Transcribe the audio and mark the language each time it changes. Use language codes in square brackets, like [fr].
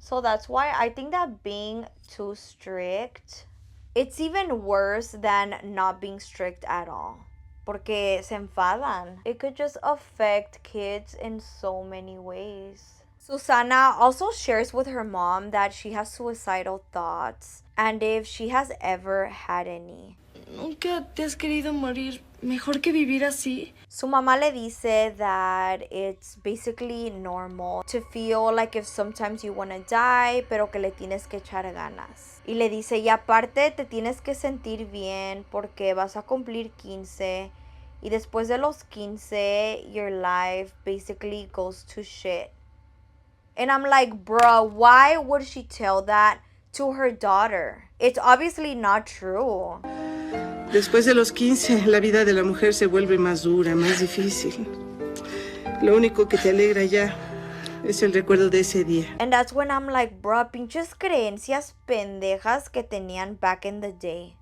[en] So that's why I think that being too strict, it's even worse than not being strict at all. [es] Porque se enfadan. [en] It could just affect kids in so many ways. Susana also shares with her mom that she has suicidal thoughts and if she has ever had any. [es] ¿Nunca te has querido morir? ¿Mejor que vivir así? Su mamá le dice [en] that it's basically normal to feel like if sometimes you want to die, [es] pero que le tienes que echar ganas. Y le dice, y aparte te tienes que sentir bien porque vas a cumplir 15 y después de los 15, [en] your life basically goes to shit. And I'm like, bruh, why would she tell that to her daughter? It's obviously not true. [es] Después de los 15, la vida de la mujer se vuelve más dura, más difícil. Lo único que te alegra ya es el recuerdo de ese día. [en] And that's when I'm like, bruh, pinches creencias pendejas que tenían back in the day.